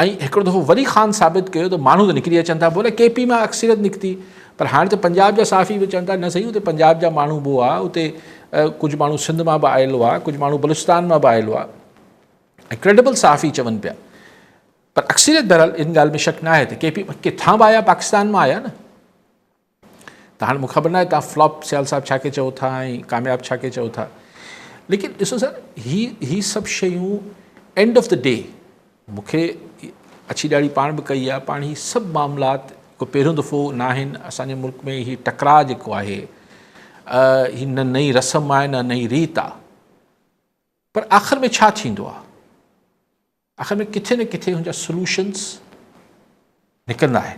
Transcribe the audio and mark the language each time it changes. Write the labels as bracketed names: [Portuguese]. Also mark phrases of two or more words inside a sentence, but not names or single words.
[Sindhi] हिकिड़ो दफ़ो वरी ख़ान साबित कयो त माण्हू त निकिरी अचनि था बोले KP मां अक्सरियत निकिती पर हाणे त पंजाब जा साफ़ी बि चवनि था न सही उते पंजाब जा माण्हू बि हुआ उते कुझु माण्हू सिंध मां बि आयल हुआ कुझु माण्हू बलूचिस्तान मां बि आयल हुआ ऐं क्रेडिबल सहाफ़ी चवनि पिया, पर अक्सरियत बहरहाल इन ॻाल्हि में शक न आहे त KP किथां बि आया, पाकिस्तान मां आया न। त हाणे मूंखे ख़बर न आहे तव्हां फ्लॉप सियाल साहब छा के चओ था ऐं कामयाब छा के चओ था, लेकिन ॾिसो सर, ही सभु शयूं [English] end of the day [Sindhi] मूंखे अछी ॾाढ़ी पाण बि कई आहे, पाण ही सभु मामलात को पहिरियों दफ़ो न आहिनि असांजे मुल्क में। ही टकराउ जेको आहे, ही न नई रस्म आहे न नई रीत आहे, पर आख़िर में छा थींदो आहे, आख़िर में किथे न किथे हुनजा सोल्यूशन्स निकिरंदा आहिनि।